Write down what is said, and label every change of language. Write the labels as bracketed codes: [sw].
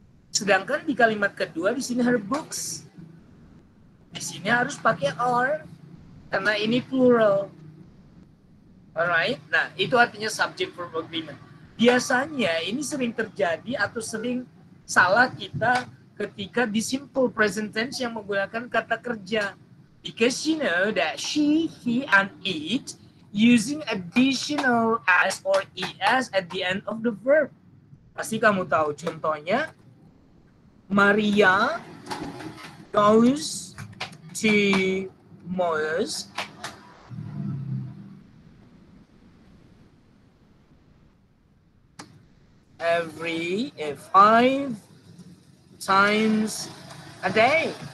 [id] Sedangkan di kalimat kedua di sini her books. Di sini harus pakai are karena ini plural. Alright. Nah, itu artinya subject verb agreement. Biasanya ini sering terjadi atau sering salah kita ketika di simple present tense yang menggunakan kata kerja. [en] Because you know that she, he, and it using additional as or es at the end of the verb. [id] Pasti kamu tahu contohnya. [en] Maria goes to Moyes every 5 times a day.